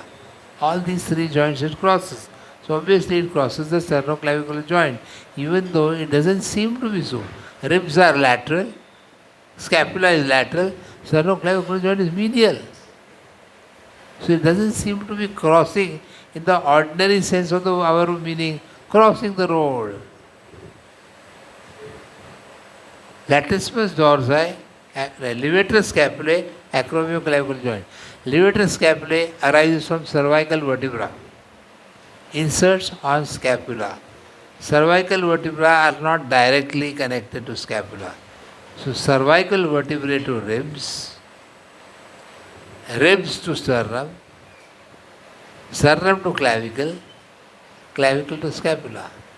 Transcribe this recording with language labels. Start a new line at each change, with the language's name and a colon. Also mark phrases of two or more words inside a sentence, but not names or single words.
English: All these 3 joints it crosses. So obviously it crosses the sternoclavicular joint, even though it doesn't seem to be so. Ribs are lateral, scapula is lateral, sternoclavicular joint is medial. So it doesn't seem to be crossing in the ordinary sense of our meaning, crossing the road. Latissimus dorsi, levator scapulae, acromioclavicular joint. Levator scapulae arises from cervical vertebra. Inserts on scapula. Cervical vertebra are not directly connected to scapula. So cervical vertebrae to ribs, ribs to sternum, sternum to clavicle, clavicle to scapula.